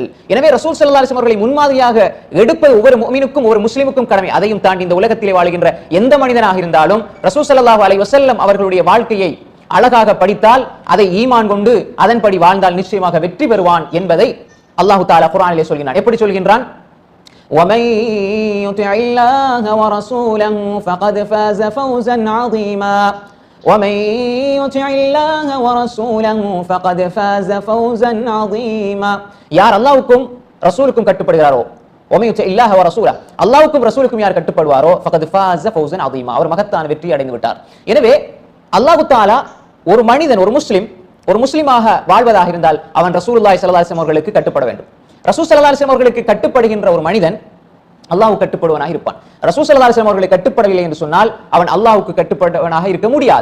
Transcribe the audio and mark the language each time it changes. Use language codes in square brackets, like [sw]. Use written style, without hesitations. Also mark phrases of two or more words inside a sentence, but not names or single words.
[ta] எனவே ரசூல் ஸல்லல்லாஹு அலைஹி வஸல்லம் அவர்களை முன்மாதிரியாக எடுப்பது ஒவ்வொரு முஃமினுக்கும், ஒரு முஸ்லிமுக்கும் கடமை. அதையும் தாண்டி இந்த உலகத்திலே வாழ்கின்ற எந்த மனிதனாக இருந்தாலும் ரசூல் ஸல்லல்லாஹு அலைஹி வஸல்லம் அவர்களுடைய வாழ்க்கையை அழகாக படித்தால், அதை ஈமான் கொண்டு அதன்படி வாழ்ந்தால் நிச்சயமாக வெற்றி பெறுவான் என்பதை அல்லாஹ் தஆலா குர்ஆனிலே சொல்கிறான். எப்படி சொல்கின்றான்? [ar] وَمَن يُطِعِ اللَّهَ وَرَسُولَهُ فَقَدْ فَازَ فَوْزًا عَظِيمًا وَمَن يُطِعِ اللَّهَ وَرَسُولَهُ فَقَدْ فَازَ فَوْزًا عَظِيمًا [ta] யார் அல்லாஹ்வுக்கும் ரசூலுக்கும் கட்டுப்படுகிறாரோ, [ar] وَمَن يُطِعِ اللَّهَ وَرَسُولَهُ [ta] அல்லாஹ்வுக்கும் ரசூலுக்கும் யார் கட்டுப்படுவாரோ [ar] فَقَدْ فَازَ فَوْزًا عَظِيمًا [ta] அவர் மகத்தான வெற்றி அடைந்து விட்டார். எனவே அல்லாஹ் தஆலா ஒரு மனிதன், ஒரு முஸ்லிமாக வாழ்வதாக இருந்தால் அவன் ரசூலுல்லாஹி ஸல்லல்லாஹு அலைஹி வஸல்லம் அவர்களுக்கு கட்டுப்பட வேண்டும். ரசூல் ஸல்லல்லாஹு அலைஹி வஸல்லம் அவர்களுக்கு கட்டுப்படுகின்ற ஒரு மனிதன் அல்லாஹ்வுக்கு கட்டுப்படுவனாக இருப்பான். ரசூல் ஸல்லல்லாஹு அலைஹி வஸல்லம் அவர்களை கட்டுப்படவில்லை என்று சொன்னால் அவன் அல்லாஹ்வுக்கு கட்டுப்பட்டவனாக இருக்க முடியாது.